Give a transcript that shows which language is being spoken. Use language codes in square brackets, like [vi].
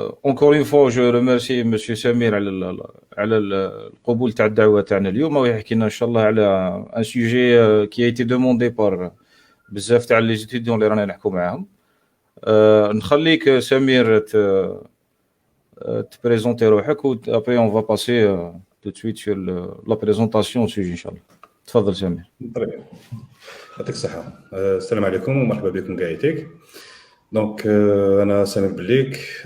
[fr] Encore une fois je remercie monsieur Samir [ar] على القبول تاع الدعوه تاعنا اليوم ويحكي لنا ان شاء الله على [fr] un sujet qui a été demandé par [ar] بزاف تاع [fr] les étudiants [ar] اللي رانا نحكوا معاهم. نخليك سمير تبريزونتي روحك و [fr] après on va passer tout de suite sur la présentation au sujet [ar] ان شاء الله. تفضل سمير. طيب يعطيك الصحة. السلام عليكم ومرحبا بكم قاعدتك. دونك انا سامر بليك.